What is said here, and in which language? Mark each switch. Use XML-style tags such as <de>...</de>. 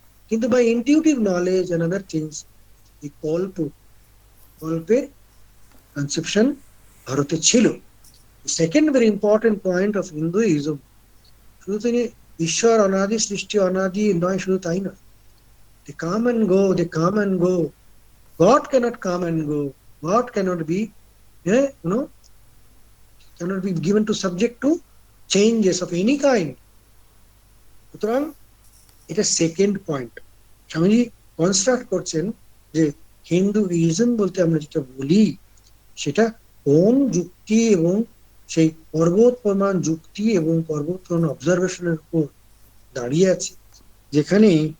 <bn>কিন্তু</bn> <en>by intuitive knowledge and other things,</en> <bn>এই কল্পের conception ভারতে ছিল।</bn> <en>second very important point of Hinduism,</en> <bn>শুধু তিনি ঈশ্বর অনাদি, সৃষ্টি অনাদি নয়, শুধু তাই নয়,</bn> <en>they come and go, they come and go. God cannot come and go. God cannot be, cannot be given to subject to changes of any kind.</en> <bn>সুতরাং এটা সেকেন্ড পয়েন্ট স্বামীজি কনস্ট্রাক্ট করছেন, যে হিন্দুইজম বলতে আমরা যেটা বলি, সেটা কোন যুক্তি এবং সেই পর্বত প্রমাণ যুক্তি এবং পর্বত প্রমাণ অবজারভেশনের উপর দাঁড়িয়ে আছে, যেখানে</bn>